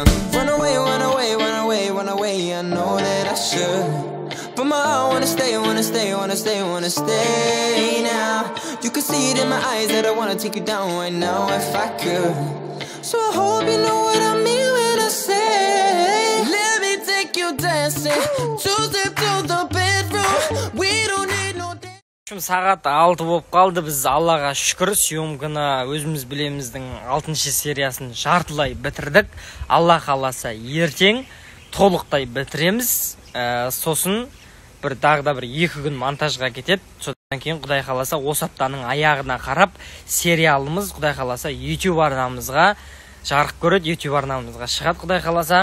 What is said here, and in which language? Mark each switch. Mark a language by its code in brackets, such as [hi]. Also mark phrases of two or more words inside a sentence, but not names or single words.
[en] Run away, run away, run away, run away. I know that I should, but my heart wanna stay, wanna stay, wanna stay, wanna stay now. You can see it in my eyes that I wanna take you down right now if I could. So I hope you know what I mean when I say, let me take you dancing, two-step to the bedroom. We don't need no dance. [kk] Сағат 6 болып қалды. Біз Аллаға шүкір съемканы өзіміз білеміздің 6-шы сериясын жартылай бітірдік. Алла қаласа ертең толықтай бітіреміз. Сосын тағы бір 2 күн монтажға кетеді. Содан кейін Құдай қаласа осы аптаның аяғына қарап сериалымыз Құдай қаласа YouTube арнамызға жарық көреді, YouTube арнамызға шығады Құдай қаласа.